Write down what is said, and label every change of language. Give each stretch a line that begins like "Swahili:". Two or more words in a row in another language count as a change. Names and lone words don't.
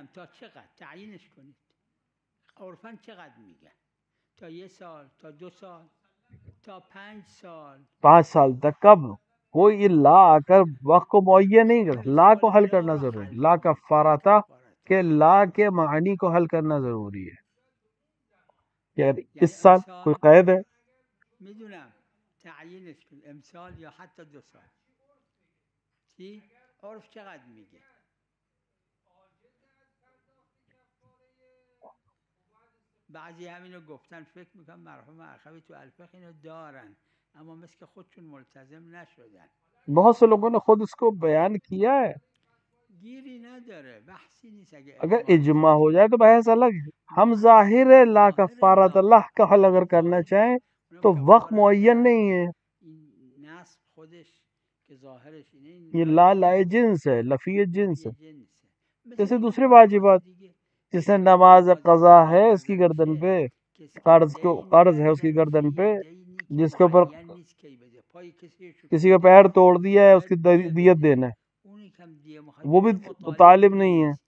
Urdu: تا 5 سال تک. کب کوئی لا آ کر وقت کو معین نہیں کرتا، لا کو حل کرنا ضروری ہے.
Arabic: لا کفارہ
Urdu: تھا کہ لا کے معنی کو حل کرنا ضروری ہے. اس سال کوئی قید ہے؟
Persian: بعضی همینو گفتن، فکر میکنم مرحوم اخوی تو الفقه اینو دارن اما مثل خودشون ملتزم نشدن.
Urdu: بہت سے لوگوں نے خود اس کو بیان کیا ہے،
Persian: گیری نداره، بحثی نیست.
Urdu: اگر اجماع ہو جائے تو بحث الگ ہے. ہم ظاہر
Arabic: لا کفارۃ
Urdu: اللہ کا حل اگر کرنا چاہیں تو وقت معین نہیں ہے.
Persian: نصب خودش که ظاهرش
Urdu: یہ لا جنس ہے، لفی جنس ہے. جیسے دوسرے واجبات، جسے نماز قضا ہے اس کی گردن پہ، قرض ہے اس کی گردن پہ، جس کے اوپر کسی کا پیر توڑ دیا ہے اس کی دیت دینا ہے، وہ بھی طالب نہیں ہے.